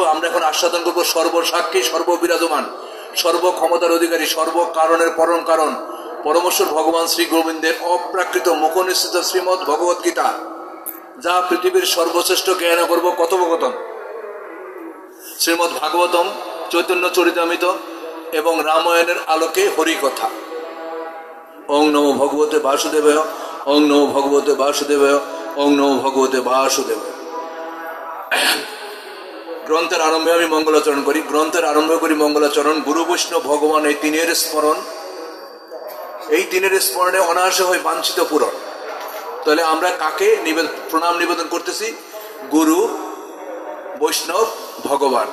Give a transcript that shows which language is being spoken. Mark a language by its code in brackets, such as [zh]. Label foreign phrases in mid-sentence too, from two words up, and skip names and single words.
[bn] আমরা এখন আস্বাদন করব সর্বসাক্ষী, সর্ববিরাজমান, সর্বক্ষমতার অধিকারী, সর্বকারণের পরম কারণ পরমেশ্বর ভগবান শ্রী গোবিন্দের অপ্রাকৃত মুখনিসৃত শ্রীমৎ ভগবত গীতা, যা পৃথিবীর সর্বশ্রেষ্ঠ জ্ঞান করব কথোপকথন, শ্রীমৎ ভাগবতম, চৈতন্য চরিতামৃত এবং রামায়ণের আলোকে হরিকথা। [sa] ওং নমো ভগবতে বাসুদেবায়, ওং নমো ভগবতে বাসুদেবায়, ওং নমো ভগবতে বাসুদেবায়। [bn] গ্রন্থের আরম্ভে আমি মঙ্গলাচরণ করি। মঙ্গলাচরণ। গুরু বৈষ্ণব ভগবান এই তিনের স্মরণ, এই তিনের স্মরণে অনায়াসে হয় বাঞ্ছিত পূরণ। তাহলে আমরা কাকে প্রণাম নিবেদন করতেছি? গুরু, বৈষ্ণব, ভগবান।